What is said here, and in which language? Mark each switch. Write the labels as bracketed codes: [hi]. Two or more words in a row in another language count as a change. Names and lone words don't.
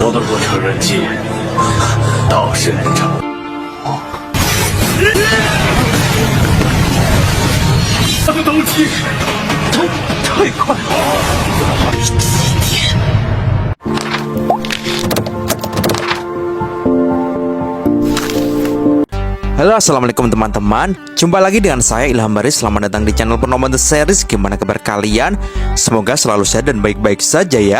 [zh] 的不成人迹，倒是能成。他的刀击太快了。 [id] Halo, assalamualaikum teman-teman. Jumpa lagi dengan saya Ilham Baris. Selamat datang di channel Purnomo The Series. Gimana kabar kalian? Semoga selalu sehat dan baik-baik saja ya.